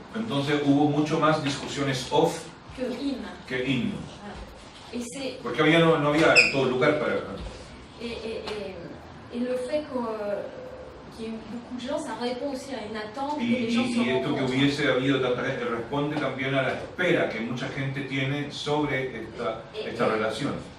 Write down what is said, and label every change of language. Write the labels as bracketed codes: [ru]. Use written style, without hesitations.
[es] Entonces hubo mucho más discusiones off que in. que in. [fr] Et c'est [es] Porque no había todo lugar para... [fr] et le fait qu'il y ait eu beaucoup de gens, ça répond aussi à une attente que les gens se [es] Y esto que [fr] rencontrent. [es] hubiese habido responde también a la espera que mucha gente tiene sobre esta relación.